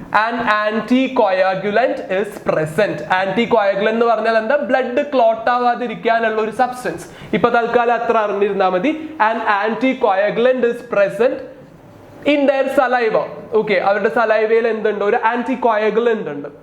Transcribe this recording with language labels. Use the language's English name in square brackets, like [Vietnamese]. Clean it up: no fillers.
[English] An anticoagulant is present. [Malayalam] Anticoagulant എന്ന് പറഞ്ഞാൽ എന്താ? ബ്ലഡ് ക്ലോട്ട് ആവാതിരിക്കാനുള്ള ഒരു സബ്സ്റ്റൻസ്. ഇപ്പൊ തൽക്കാലം അത്ര അറിഞ്ഞിരുന്നാൽ മതി. [English] An anticoagulant is present in their saliva. [Malayalam] Okay, അവരുടെ സലൈവയിൽ എന്തുണ്ട്? ഒരു anticoagulant ഉണ്ട്.